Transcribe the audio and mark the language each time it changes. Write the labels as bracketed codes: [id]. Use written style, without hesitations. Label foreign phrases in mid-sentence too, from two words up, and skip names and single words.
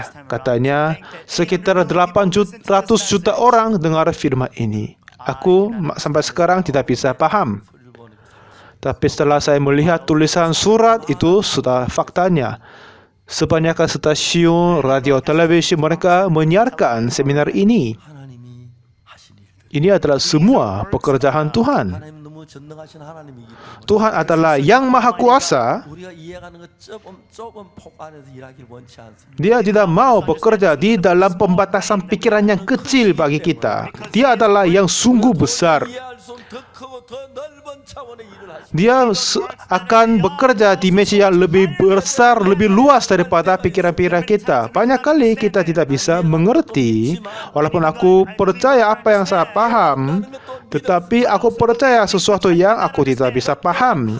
[id] Katanya, sekitar 800 juta orang dengar firman ini. Aku sampai sekarang tidak bisa paham. Tapi setelah saya melihat tulisan surat itu, sudah faktanya. Sebanyak stasiun radio televisi mereka menyiarkan seminar ini. [ko] 하나님이 하신 일들. [id] Ini adalah semua pekerjaan Tuhan. [ko] 하나님 너무 전능하신 하나님이기 때문에 [id] Tuhan adalah yang maha kuasa. [ko] 우리가 이해가는 것 좁은 폭 안에서 일하길 원치 않습니다. [id] Dia tidak mau bekerja di dalam pembatasan pikiran yang kecil bagi kita. Dia adalah yang sungguh besar. [ko] 이해할 수 없는 더 크고 더 넓은 차원의 일을 하십니다. [id] Dia akan bekerja di dimensi yang lebih besar, lebih luas daripada pikiran-pikiran kita. Banyak kali kita tidak bisa mengerti, walaupun aku percaya apa yang saya paham, tetapi aku percaya sesuatu yang aku tidak bisa paham.